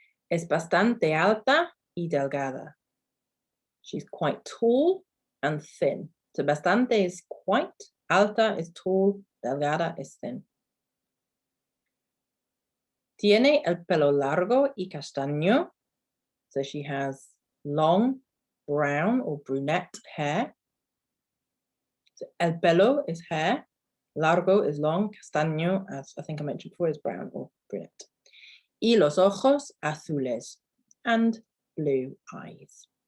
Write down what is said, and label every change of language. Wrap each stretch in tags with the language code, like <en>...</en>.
<es>Es bastante alta y delgada.</es> <en>She's quite tall and thin. So bastante is quite, alta is tall, delgada is thin.</en> <es>Tiene el pelo largo y castaño.</es> <en>So she has long brown or brunette hair. So el pelo is hair, largo is long, castaño, as I think I mentioned before, is brown or brunette.</en> <es>Y los ojos azules,</es> <en>and blue eyes.</en>